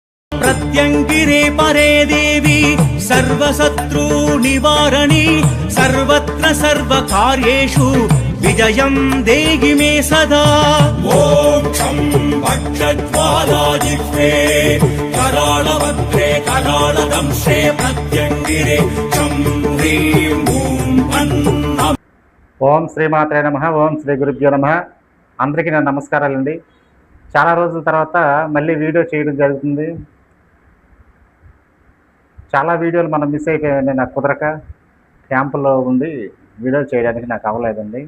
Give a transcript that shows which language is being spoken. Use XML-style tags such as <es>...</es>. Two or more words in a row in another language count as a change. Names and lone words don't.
<sa>प्रत्यंगिरे परे देवी सर्वशत्रु निवारणी सर्वत्र सर्वकार्येषु विजयं देहि मे सदा। मोक्षं भक्षज्वालाजिह्वे करालभद्रे करालदंशे प्रत्यंगिरे चं ह्रीं ॐ अन्नम्। ఓం శ్రీమాత్రే నమః. ఓం శ్రీ గురుభ్యో నమః.</sa> <te>అందరికీ నా నమస్కారాలండి. చాలా రోజుల తర్వాత మళ్ళీ వీడియో చేయడం జరుగుతుంది. చాలా వీడియోలు మనం మిస్ అయిపోయాయండి. నాకు కుదరక క్యాంపులో ఉండి వీడియోలు చేయడానికి నాకు అవ్వలేదండి.</te>